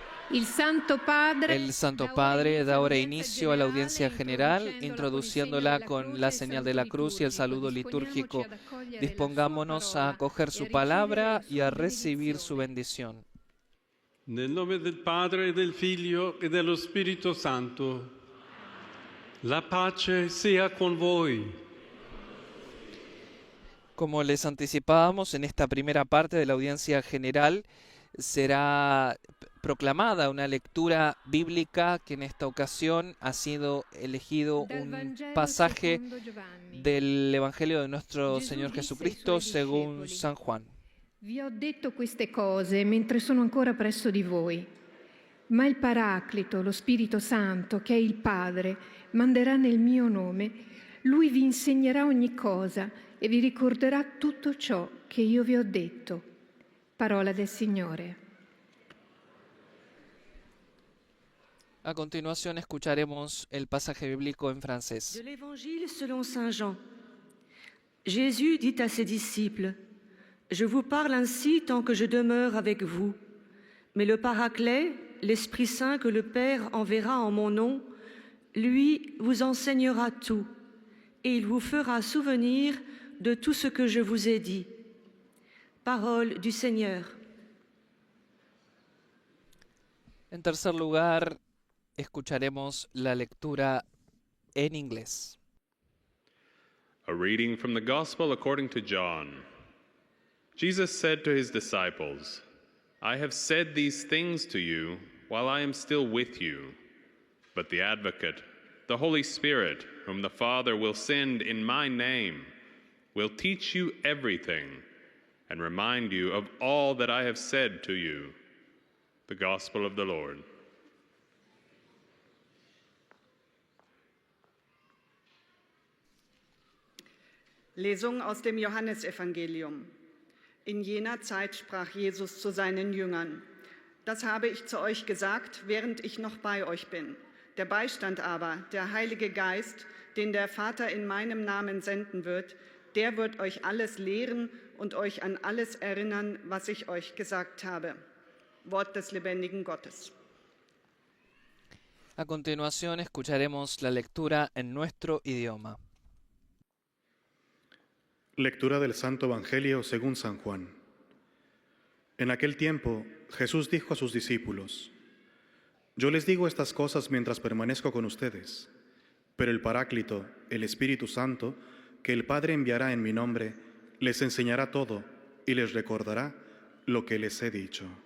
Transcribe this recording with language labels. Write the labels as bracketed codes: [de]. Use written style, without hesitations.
[es] El Santo Padre da ahora inicio a la audiencia general, introduciéndola con la señal de la cruz y el saludo litúrgico. Dispongámonos a acoger su palabra y a recibir su bendición. [it] Nel nome del Padre, del Figlio e dello Spirito Santo, la pace sea con voi. [es] Como les anticipábamos, en esta primera parte de la audiencia general será proclamada una lectura bíblica que en esta ocasión ha sido elegido un pasaje del Evangelio de nuestro Señor Jesucristo según San Juan. [it] Vi ho detto queste cose mentre sono ancora presso di voi, ma il Paraclito, lo Spirito Santo, che è il Padre, manderà nel mio nome. Lui vi insegnerà ogni cosa e vi ricorderà tutto ciò che io vi ho detto. Parola del Signore. [es] A continuación escucharemos el pasaje bíblico en francés. [fr] De l'Évangile selon Saint Jean. Jésus dit à ses disciples: Je vous parle ainsi tant que je demeure avec vous. Mais le Paraclet, l'Esprit Saint que le Père enverra en mon nom, lui vous enseignera tout, et il vous fera souvenir de tout ce que je vous ai dit. Parole du Seigneur. [es] En tercer lugar, escucharemos la lectura en inglés. [en] A reading from the Gospel according to John. Jesus said to his disciples, I have said these things to you while I am still with you. But the Advocate, the Holy Spirit, whom the Father will send in my name, will teach you everything and remind you of all that I have said to you. The Gospel of the Lord. [de] Lesung aus dem Johannesevangelium. In jener Zeit sprach Jesus zu seinen Jüngern: Das habe ich zu euch gesagt, während ich noch bei euch bin. Der Beistand aber, der Heilige Geist, den der Vater in meinem Namen senden wird, der wird euch alles lehren und euch an alles erinnern, was ich euch gesagt habe. Wort des lebendigen Gottes. [es] A continuación escucharemos la lectura en nuestro idioma. Lectura del Santo Evangelio según San Juan. En aquel tiempo, Jesús dijo a sus discípulos: Yo les digo estas cosas mientras permanezco con ustedes, pero el Paráclito, el Espíritu Santo, que el Padre enviará en mi nombre, les enseñará todo y les recordará lo que les he dicho.